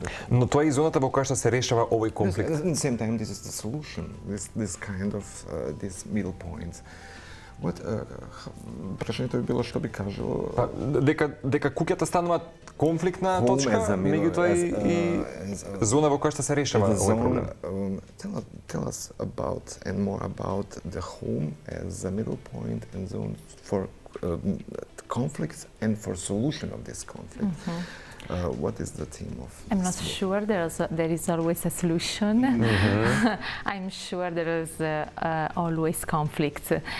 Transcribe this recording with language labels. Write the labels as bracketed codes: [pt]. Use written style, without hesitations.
[mk] Но тоа е зоната во која што се решава овој конфликт. [en] At the same time, this is the solution. This kind of this middle point. [mk] What прашањето би било што би кажало? Дека куќата станува конфликтна точка, меѓутоа и зона во која што се решава овој проблем. [en] Tell us about and more about the home as a middle point and zone for conflicts and for solution of this conflict. What is the theme of this? I'm not sure there is always a solution. I'm sure there is always conflict.